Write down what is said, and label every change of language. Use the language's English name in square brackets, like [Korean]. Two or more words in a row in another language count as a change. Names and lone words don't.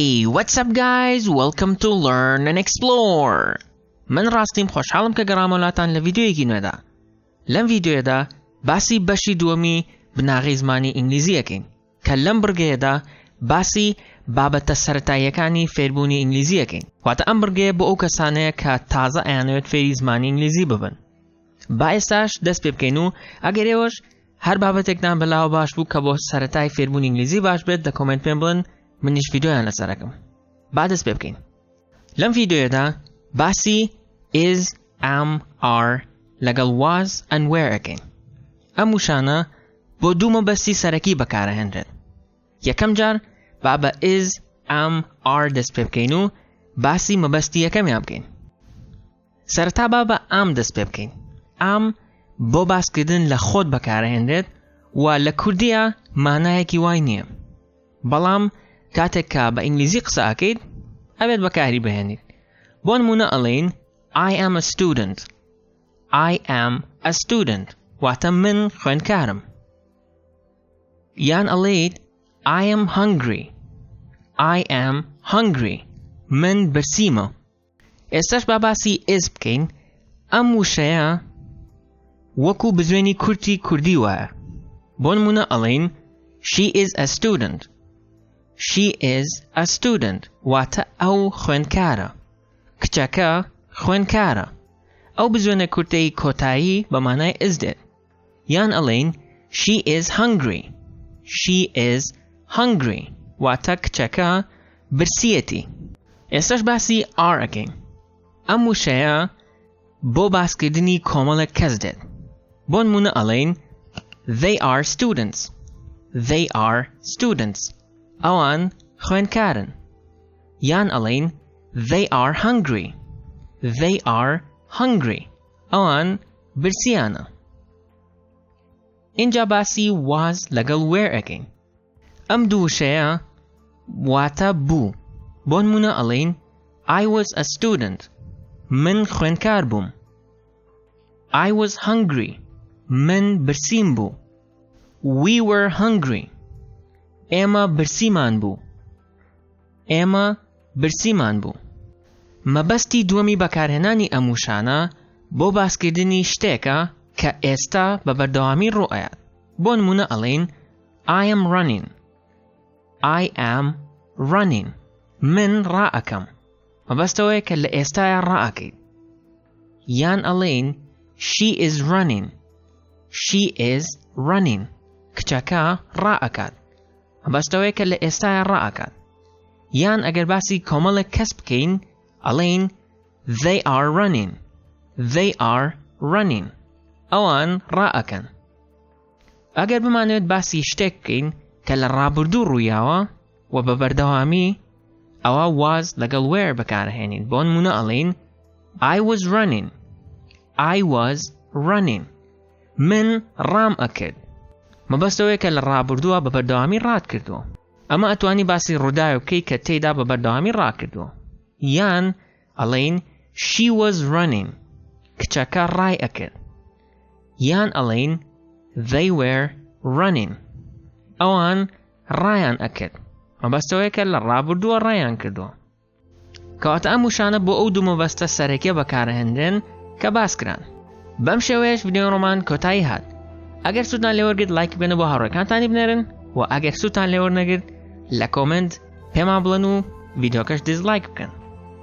[English] what's up guys? Welcome to Learn&Explore. [Central Kurdish] من راستیم خوشحالم که گەڕامەوەلاتان لە ڤیدیۆیەکی نوێدا. لەم ڤیدیۆیەدا باسی بەشی دووەمی بناغەی زمانی ئینگلیزیەکەین کە لەم بڕگەیەدا باسی بابەتە سەرەتاییەکانی فێربوونی ئینگلیزیەکەین. واتە ئەم بڕگەیە بۆ ئەو کەسانەیە کە تازە ئەیانەوێت فێری زمانی ئینگلیزی ببن. با ئێستاش دەست پێ بکەین و ئەگەر ئێوەش هەر بابەتێکتان بەلاوە باش بوو کە بۆ سەرەتای فێربوونی ئینگلیزی باش بێت دە کۆمنت پێم بڵێن منیش ڤیدیۆیان لەسەرەکەم. با دەست پێ بکەین. لەم ڤیدیۆیەدا باسی [English] is, am, are [Central Kurdish] لەگەڵ [English] was and where [Central Kurdish] ئەکەین. ئەم وشانە بۆ دوو مەبەستی سەرەکی بەکارەهێنرێت. یەکەم جار با بە [English] is, am, are [Central Kurdish] دەست پێ بکەین و باسی مەبەستی یەکەمیان بکەین. سەرەتا با بە am دەست پێ بکەین. am بۆ باسکردن لە خۆت بەکارەهێنرێت و لە کوردیە مانایەکی وای نییە. بەڵام کاتێک کە بە ئینگلیزی قسە ئەکەیت ئەبێت بەکاری بهێنیت. بۆ نمونە ئەڵێین [English] I am a student. I am a student. [Central Kurdish] واتە من خوێندکارم. یان ئەڵێیت [English] I am hungry. I am hungry. [Central Kurdish] من برسیمە. ئێستاش با باسی is بکەین. ئەم وشەیە وەکو بزوێنی کورتی کوردی وایە. بۆ نمونە ئەڵێین [English] She is a student. She is a student. [Central Kurdish] واتە ئەو خوێندکارە. کچەکە خوێندکارە. ئەو بزوێنە کورتەی کۆتایی بە مانای is دێت. یان ئەڵێین [English] She is hungry. She is hungry. [Central Kurdish] واتە کچەکە برسیەتی. ئێستاش باسی are ئەکەین. ئەم وشەیە بۆ باسکردنی کۆمەڵێک کەس دێت. بۆ نمونە ئەڵێین [English] They are students. They are students. [Central Kurdish] ئەوان خوێندکارن. یان ئەڵێین [English] They are hungry. They are hungry. [Central Kurdish] ئەوان برسیانە. اینجا باسی was لەگەڵ where ئەکەین. ئەم دوو وشەیە واتە بوو. بۆ نمونە ئەڵێین [English] I was a student. [Central Kurdish] من خوێندکار بووم. [English] I was hungry. [Central Kurdish] من برسیم بوو. [English] We were hungry. [Central Kurdish] ئێمە برسیمان بوو. ئێمە برسیمان بوو. مەبەستی دووەمی بەکارهێنانی ئەم وشانە بۆ باسکردنی شتێکە کە ئێستا بە بەردەوامی ڕوئەیات. بۆ نمونە ئەڵێین [English] I am running. I am running. [Central Kurdish] من ڕائەکەم. مەبەستەوەیە کە لە ئێستایە ڕائەکەیت. یان ئەڵێین [English] She is running. She is running. [Central Kurdish] کچەکە ڕائەکات. مەبەستەوەیە کە لە ئێستایە ڕائەکات. یان ئەگەر باسی کۆمەڵێک کەس بکەین ئەڵێین [English] They are running. They are running. [Central Kurdish] ئەوان ڕائەکەن. ئەگەر بمانوێت باسی شتێک بکەین کە لە ڕابردوو ڕوویاوە و بە بەردەوامی ئەوە was لەگەڵ where بەکارهێنین. بۆ نمونە ئەڵێین [English] I was running. I was running. [Central Kurdish] من ڕام ئەکرد. مەبەستەوەیە کە لە ڕابردووە بە بەردەوامی ڕات کردووە. ئەمە ئەتوانی باسی ڕووداوە بکەی کە تێیدا بە بەردەوامی ڕاکردووە. یان ئەڵێین [English] She was running. [Central Kurdish] کچەکە ڕای ئەکرد. یان ئەڵێین [English] They were running. [Central Kurdish] ئەوان ڕایان ئەکرد. مەبەستەوەیە کە لە ڕابردووە ڕایان کردووە. کەواتە ئەم وشانە بۆ ئەو دوو مەبەستە سەرەکیە بەکارهێنرێن کە باس کران. بەم شێوەیەش ڤیدیۆ ڕۆمان کۆتایی هات. ئەگەر سوودتان لێوەرگرت لایک بێنە بۆ هاوڕێکانتانی بنێرن و ئەگەر سوودتان لێوەرنەگرت لە کۆمنت پێمان بڵێن و ڤیدیۆکەش دیزلایک بکەن.